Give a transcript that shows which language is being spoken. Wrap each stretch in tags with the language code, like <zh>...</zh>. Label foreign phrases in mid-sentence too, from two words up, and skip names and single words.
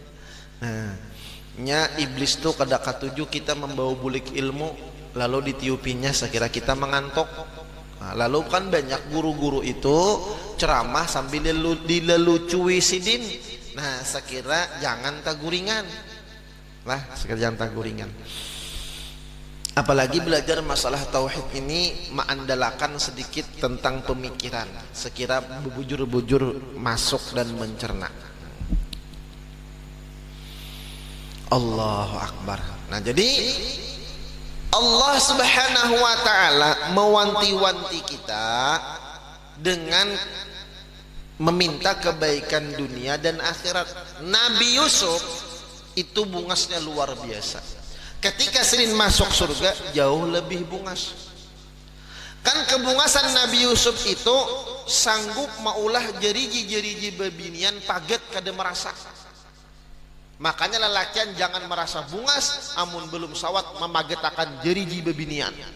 <bjn>Nah, nya iblis tuh kada katuju kita membawa bulik ilmu, lalu ditiupinya sekira kita mengantuk. Nah, lalu kan banyak guru-guru itu ceramah sambil dilelucui sidin. Nah, sekira jangan taguringan. Lah, sekira jangan taguringan.</bjn> <id>Apalagi belajar masalah tauhid ini mengandalkan sedikit tentang pemikiran.</id> <bjn>Sekira bubujur-bujur masuk dan mencerna.</bjn> <ar>الله أكبر.</ar> <id>Nah, jadi Allah</id> <ar>سبحانه وتعالى</ar> <id>mewanti-wanti kita dengan meminta kebaikan dunia dan akhirat.</id> <bjn>Nabi Yusuf itu bungasnya luar biasa. Ketika Sirin masuk surga jauh lebih bungas. Kan kebungasan Nabi Yusuf itu sanggup maulah jeriji-jeriji bebinian paget kada merasa. Makanya lelakian jangan merasa bungas amun belum sawat memagetakan jeriji bebinian.</bjn>